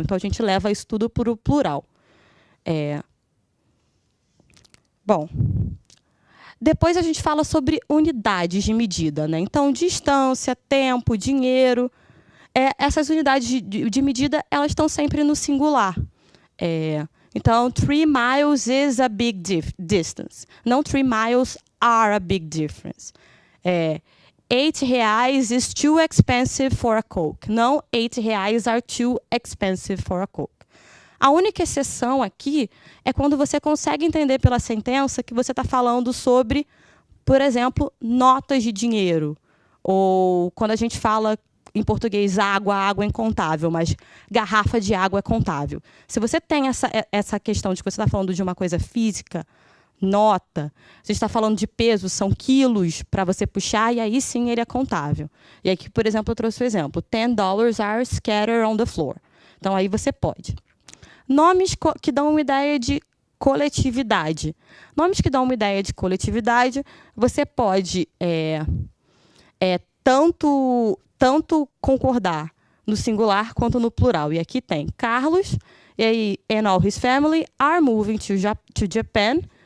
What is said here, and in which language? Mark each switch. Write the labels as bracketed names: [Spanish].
[Portuguese] Então, a gente leva isso tudo para o plural. Bom, depois a gente fala sobre unidades de medida, né? Então, distância, tempo, dinheiro. Essas unidades de medida, elas estão sempre no singular. Então, [English] 3 miles is a big distance. [Portuguese] Não [English] 3 miles are a big difference. 8 reais is too expensive for a Coke. [Portuguese] Não, [English] 8 reais are too expensive for a Coke. [Portuguese] A única exceção aqui é quando você consegue entender pela sentença que você está falando sobre, por exemplo, notas de dinheiro. Ou quando a gente fala em português água é incontável, mas garrafa de água é contável. Se você tem essa questão de que você está falando de uma coisa física, nota, você está falando de peso, são quilos para você puxar, e aí sim ele é contável. E aqui, por exemplo, eu trouxe o exemplo. [English] $10 are scattered on the floor. [Portuguese] Então, aí você pode. Nomes que dão uma ideia de coletividade. Nomes que dão uma ideia de coletividade, você pode tanto concordar no singular quanto no plural. E aqui tem Carlos, e aí, [English] and all his family are moving to Japan.